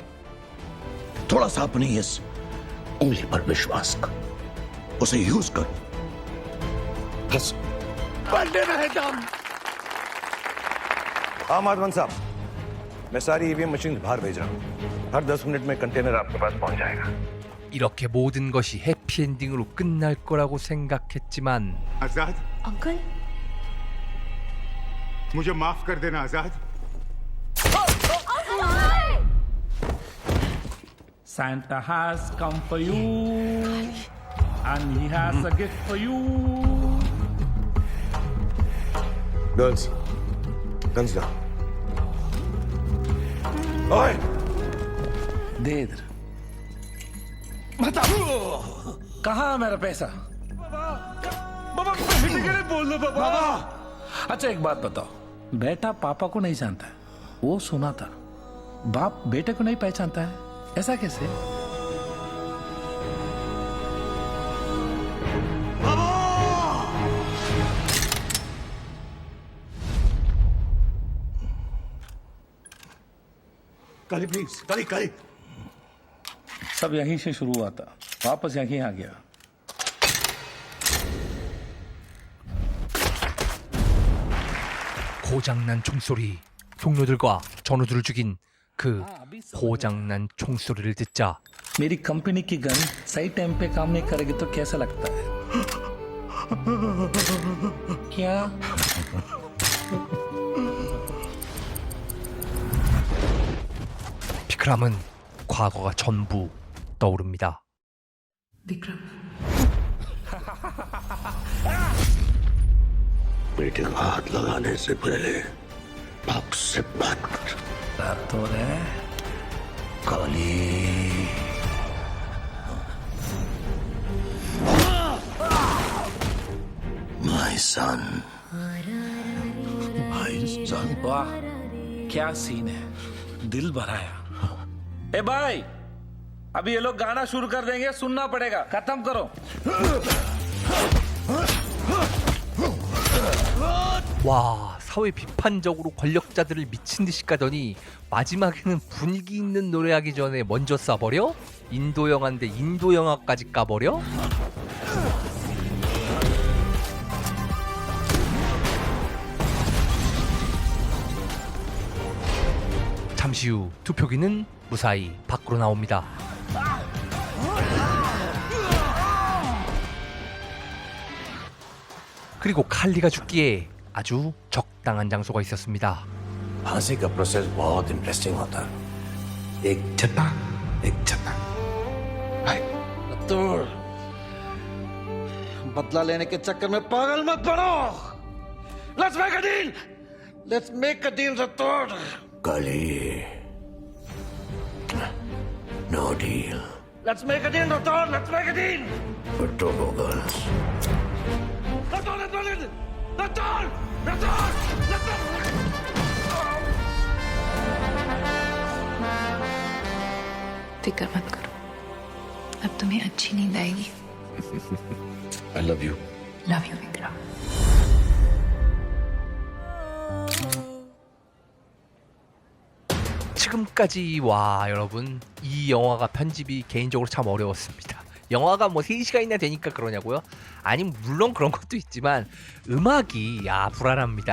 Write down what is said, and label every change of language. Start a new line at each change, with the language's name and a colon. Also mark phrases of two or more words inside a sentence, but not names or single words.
Hindi: थोड़ा सा अपनी इस उंगली पर विश्वास कर, उसे यूज कर, बस बनने रहे दम। हाँ माधवन साहब, मैं सारी
English: EVM machine
Hindi: बाहर भेज रहा हूँ, हर 10 मिनट में कंटेनर आपके पास पहुंच जाएगा।
Korean: 이렇게 모든 것이 해피엔딩으로 끝날 거라고 생각했지만
Hindi: आजाद, अंकल, मुझे माफ कर देना आजाद।
English: Santa has come for you and he has a gift for you.
Hindi: गर्ल्स,
English: Guns down.
Hindi: ओए, दे इधर। कहाँ है मेरा पैसा? बाबा बोल दो बाबा। अच्छा एक बात बताओ, बेटा पापा को नहीं जानता है, वो सुना था, बाप बेटे को नहीं पहचानता है, ऐसा कैसे? काली प्लीज, काली काली। सब यहीं से शुरू हुआ था, वापस यहीं आ गया।
Korean: 고장난 총소리, 동료들과 전우들을 죽인 그 고장난 총소리를 듣자
Hindi: मेरी कंपनी की गन सही टाइम पे काम नहीं करेगी तो कैसा लगता है? क्या?
Korean: 비크람은 과거가 전부 떠오릅니다.
Hindi: विक्रम, बेटे को हाथ लगाने से पहले बाप से बात कर। राठौर है
English: काली। My son, my son।
Hindi: वाह क्या सीन है, दिल भराया। ए भाई, अभी ये लोग गाना शुरू कर देंगे, सुनना पड़ेगा, खत्म करो।
Korean: 와, 사회 비판적으로 권력자들을 미친 듯이 까더니 마지막에는 분위기 있는 노래하기 전에 먼저 쏴버려? 인도 영화인데 인도 영화까지 까버려? 잠시 후 투표기는 무사히 밖으로 나옵니다. 그리고 칼리가 죽기에 아주 적당한 장소가 있었습니다.
Hindi: फांसी का प्रोसेस बहुत इंटरेस्टिंग होता है। एक छता, एक छता, रतौड़, बदला लेने के चक्कर में पागल मत बनो।
English: Let's make a deal, let's make a deal रतौड़। कली, no deal। Let's make a deal रतौड़, Let's make a deal. Photo goggles.
Hindi: रतौड़, रतौड़, रतौड़, रतौड़। फिक्र मत करो, अब तुम्हें अच्छी नींद आएगी।
English: I love you. Love you विक्रम।
Korean: 지금까지 와 여러분 이 영화가 편집이 개인적으로 참 어려웠습니다. 영화가 뭐 3시간이나 되니까 그러냐고요? 아니 물론 그런 것도 있지만 음악이 야 불안합니다.